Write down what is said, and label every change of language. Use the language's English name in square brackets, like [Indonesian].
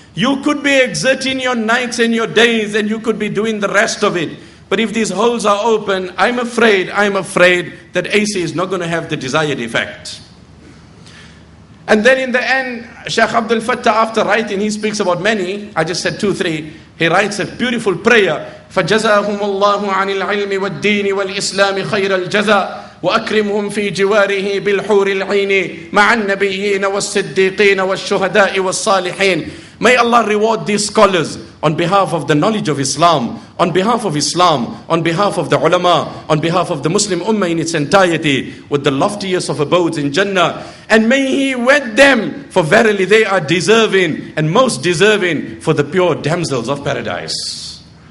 [English] You could be exerting your nights and your days, and you could be doing the rest of it. But if these holes are open, I'm afraid that AC is not going to have the desired effect. And then in the end, Sheikh Abdul Fattah, after writing, he speaks about many. I just said 2, 3. He writes a beautiful prayer. [Arabic] فَجَزَاهُمُ اللَّهُ عَنِ الْعِلْمِ وَالدِّينِ وَالْإِسْلَامِ خَيْرَ الْجَزَاءِ وأكرمهم في جواره بالحور العين مع النبيين والصديقين والشهداء والصالحين. [English] May Allah reward these scholars on behalf of the knowledge of Islam, on behalf of Islam, on behalf of the ulama, on behalf of the Muslim ummah in its entirety, with the loftiest of abodes in Jannah. And may He wed them, for verily they are deserving and most deserving for the pure damsels of paradise.